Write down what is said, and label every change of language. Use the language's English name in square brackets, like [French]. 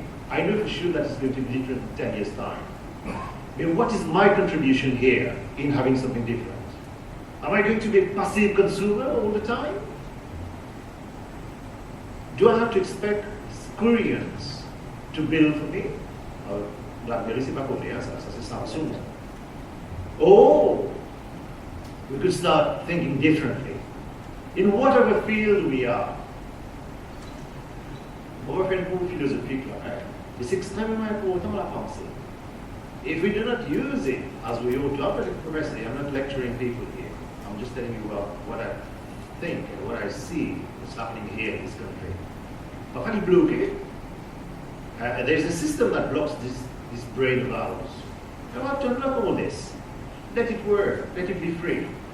[English] I know for sure that it's going to be different in 10 years' time. I mean, what is my contribution here in having something different? Am I going to be a passive consumer all the time? Do I have to expect Koreans to build for me? [French] BlackBerry, c'est pas coréen, ça c'est Samsung. [English] Oh, we could start thinking differently. In whatever field we are. [French] On va faire une cours philosophique là. Mais c'est extrêmement important la pensée. [English] If we do not use it as we ought to, I'm not lecturing people here. I'm just telling you what I think and what I see is happening here in this country. But how do you block it? There's a system that blocks this brain of ours. You have to unlock all this. Let it work. Let it be free.